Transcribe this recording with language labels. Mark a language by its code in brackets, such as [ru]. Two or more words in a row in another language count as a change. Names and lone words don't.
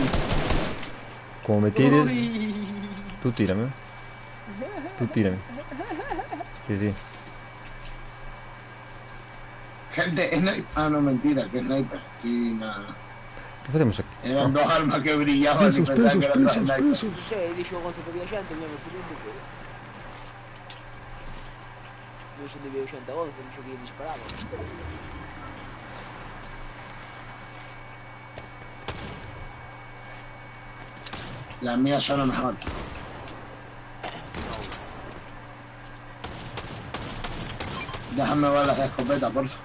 [es] Como me tires, Uy. tú tírame. Tú tírame. Sí, sí. Gente, sniper. Ah, no, mentira, que sniper. Sí, nada. ¿Qué hacemos aquí? Eran dos armas que brillaban y pensaba que eran dos snipers. [gl] Non sei, dixo o Gonzo que había xente, viñamos subindo que... Non sei onde viu xente a Gonzo, dixo que ia disparado. [es] Las mías son mejor. Déjame balas de escopeta, porfa.